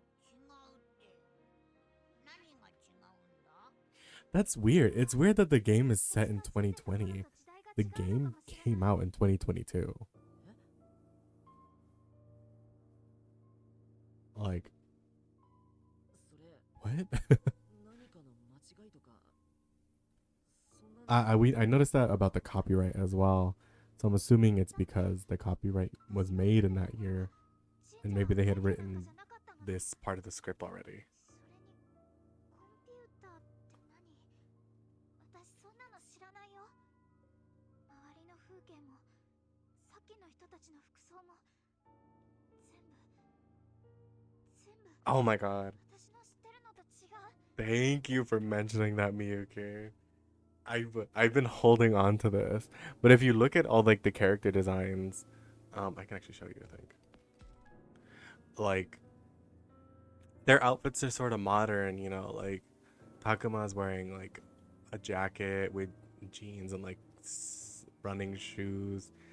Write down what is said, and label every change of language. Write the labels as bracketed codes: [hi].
[ja] 違うって何が違うんだ？ [en] That's weird. It's weird that the game is set in 2020. The game came out in 2022. Like, [ja] それ [en] what? [ja] 何かの間違いとかそんなの [en] I noticed that about the copyright as well. So I'm assuming it's because the copyright was made in that year, and maybe they had written this part of the script already. [ja] それにコンピューターって何？私そんなの知らないよ。周りの風景もさっきの人たちの服装も全部 [en] Oh my god. [ja] 私の知ってるのと違う。 [en] Thank you for mentioning that, Miyuki. I've been holding on to this, but if you look at all like the character designs, I can actually show you. I think like their outfits are sort of modern, you know. Like Takuma's wearing like a jacket with jeans and like running shoes.